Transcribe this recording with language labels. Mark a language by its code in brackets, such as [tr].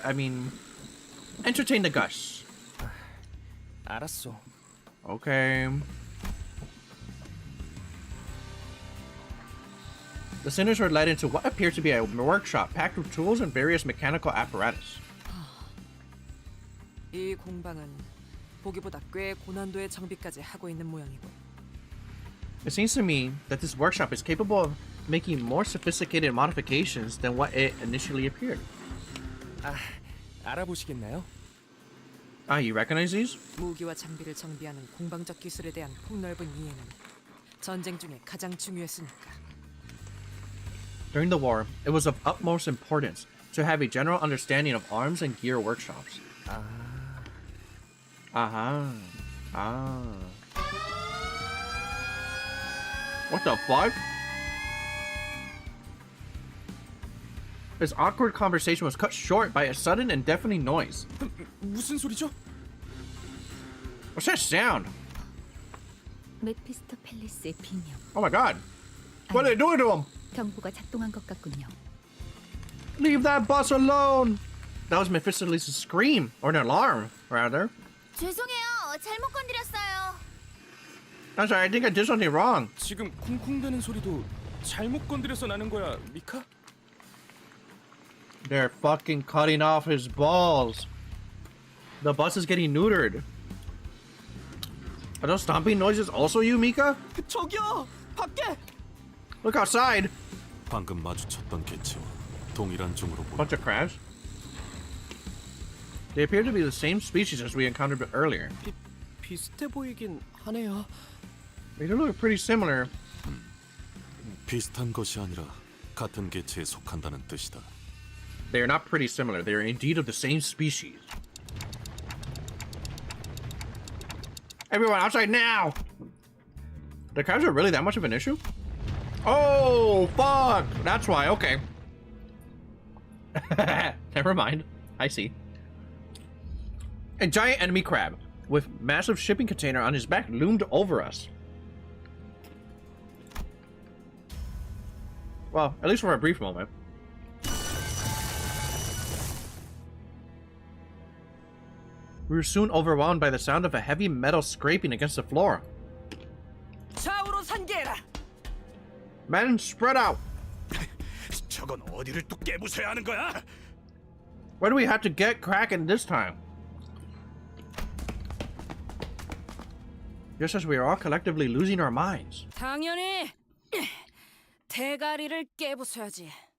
[en] I mean, entertain the Gus. [ko] 알았어. [en] Okay. The sinners were led into what appeared to be a workshop packed with tools and various mechanical apparatus. [ko] 이 공방은 보기보다 꽤 고난도의 장비까지 하고 있는 모양이고. [en] It seems to me that this workshop is capable of making more sophisticated modifications than what it initially appeared. [ko] 알아보시겠나요? [en] Ah, you recognize these? [ko] 무기와 장비를 정비하는 공방적 기술에 대한 폭넓은 이해는 전쟁 중에 가장 중요했으니까. [en] During the war, it was of utmost importance to have a general understanding of arms and gear workshops. Aha. Ah. What the fuck? This awkward conversation was cut short by a sudden and deafening noise. [ko] 무슨 소리죠? [en] What's that sound? [ko] 메피스토펠레스의 비명. [en] Oh my god. What are they doing to him? [ko] 경보가 작동한 것 같군요. [en] Leave that bus alone! That was Mephistopheles' scream, or an alarm, rather. [ko] 죄송해요. 잘못 건드렸어요. [en] I'm sorry, I think I did something wrong. [ko] 지금 쿵쿵대는 소리도 잘못 건드려서 나는 거야, 미카? [en] They're fucking cutting off his balls. The bus is getting neutered. Are those stomping noises also you, Mika? [ko] 저기요! 밖에! [en] Look outside. [ko] 방금 마주쳤던 개체와 동일한 종으로 보여. [en] Bunch of crabs. They appear to be the same species as we encountered earlier. [ko] 비슷해 보이긴 하네요. [en] They do look pretty similar. [ko] 비슷한 것이 아니라 같은 개체에 속한다는 뜻이다. [en] They are not pretty similar. They are indeed of the same species. Everyone outside now! The crabs are really that much of an issue? Oh, fuck! That's why, okay. Never mind. I see. A giant enemy crab with massive shipping container on his back loomed over us. Well, at least for a brief moment. We were soon overwhelmed by the sound of a heavy metal scraping against the floor. [ko] 좌우로 산계해라. [en] Men, spread out! [ko] 저건 어디를 또 깨부숴야 하는 거야? [en] Where do we have to get cracking this time? Just as we are all collectively losing our minds. [ko] 당연히 대가리를 깨부숴야지.